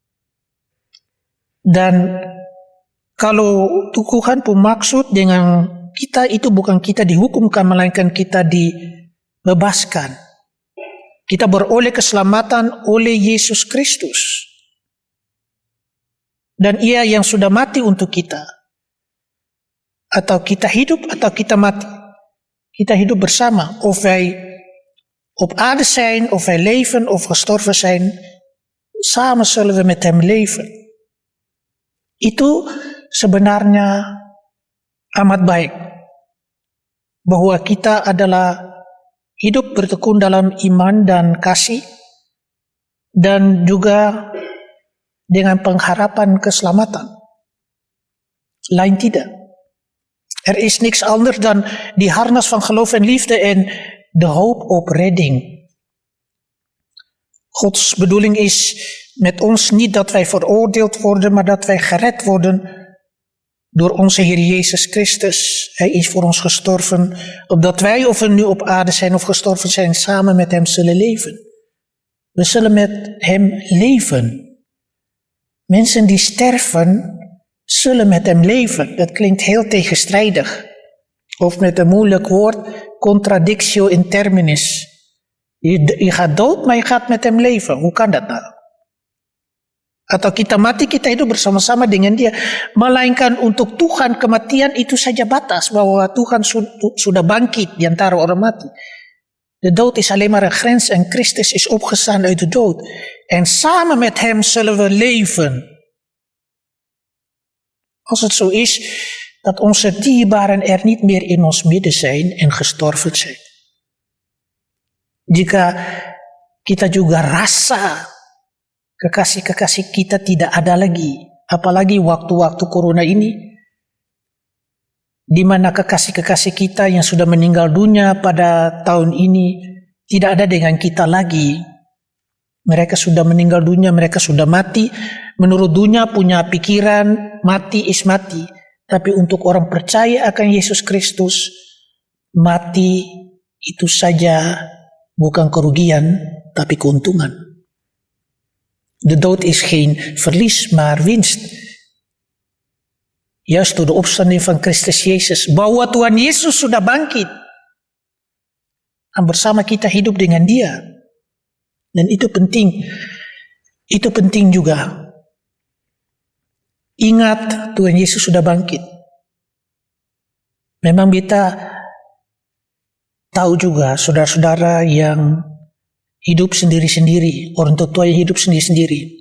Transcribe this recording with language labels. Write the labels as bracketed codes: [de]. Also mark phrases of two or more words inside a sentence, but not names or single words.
[id] Dan kalau Tuhan pun maksud dengan kita itu bukan kita dihukumkan, melainkan kita dibebaskan. Kita beroleh keselamatan oleh Yesus Kristus. Dan Ia yang sudah mati untuk kita. Atau kita hidup atau kita mati. Kita hidup bersama. [nl] Of wij op aarde zijn, of wij leven, of gestorven zijn. Samen zullen we met Hem leven. [id] Itu sebenarnya amat baik. Bahwa kita adalah hidup bertekun dalam iman dan kasih, dan juga dengan pengharapan keselamatan. Lain tidak. [nl] Er is niks anders dan die harnas van geloof en liefde en de hoop op redding. Gods bedoeling is met ons niet dat wij veroordeeld worden, maar dat wij gered worden door onze Heer Jezus Christus. Hij is voor ons gestorven, opdat wij, of we nu op aarde zijn of gestorven zijn, samen met Hem zullen leven. We zullen met Hem leven. Mensen die sterven, zullen met Hem leven. Dat klinkt heel tegenstrijdig. Of met een moeilijk woord, [la] contradictio in terminis. [nl] Je gaat dood, maar je gaat met Hem leven. Hoe kan dat nou? [id] Atau kita mati, kita hidup bersama-sama dengan Dia. Melainkan untuk Tuhan kematian itu saja batas, bahwa Tuhan sudah bangkit di antara orang mati. [nl] De dood is alleen maar een grens en Christus is opgestaan uit de dood. En samen met Hem zullen we leven. Als het zo is dat onze dierbaren er niet meer in ons midden zijn en gestorven zijn. [id] Jika kita juga rasa kekasih-kekasih kita tidak ada lagi. Apalagi waktu-waktu corona ini, di mana kekasih-kekasih kita yang sudah meninggal dunia pada tahun ini tidak ada dengan kita lagi. Mereka sudah meninggal dunia, mereka sudah mati. Menurut dunia punya pikiran mati is mati. Tapi untuk orang percaya akan Yesus Kristus, mati itu saja bukan kerugian, tapi keuntungan. [nl] De dood is geen verlies, maar winst. Juist door de opstanding van Christus Jezus, [id] bahwa Tuhan Yesus sudah bangkit. Dan bersama kita hidup dengan Dia. Dan itu penting. Itu penting juga. Ingat, Tuhan Yesus sudah bangkit. Memang kita tahu juga saudara-saudara yang hidup sendiri-sendiri, orang tua yang hidup sendiri-sendiri.